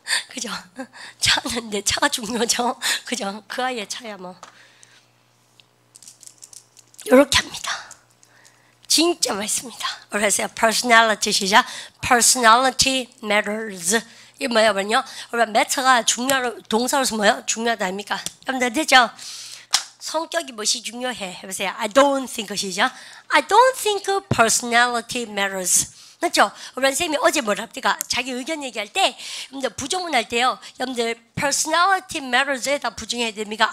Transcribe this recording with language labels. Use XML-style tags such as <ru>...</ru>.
<ko>그죠? 차는 내 차가 중요하죠. 그죠? 그 아이의 차야 뭐. 이렇게 합니다. 진짜 많습니다. 그래서 personality 시작.</ko> <en>personality matters.</en> <ko>이게 뭐냐면요. matter가 중요한 동사로서 뭐요? 중요하다 아닙니까? 여러분들 됐죠? 성격이 무엇이 중요해? 해보세요.</ko> <en>I don't think</en> <ko>시작.</ko> <en>I don't think personality matters.</en> <ko>맞죠? 우리 선생님이 어제 뭐라 합니까? 자기 의견 얘기할 때, 여러분들 부정문 할 때요. 여러분들</ko> <en>personality matters</en> <ko>에다 부정해야 됩니까?</ko>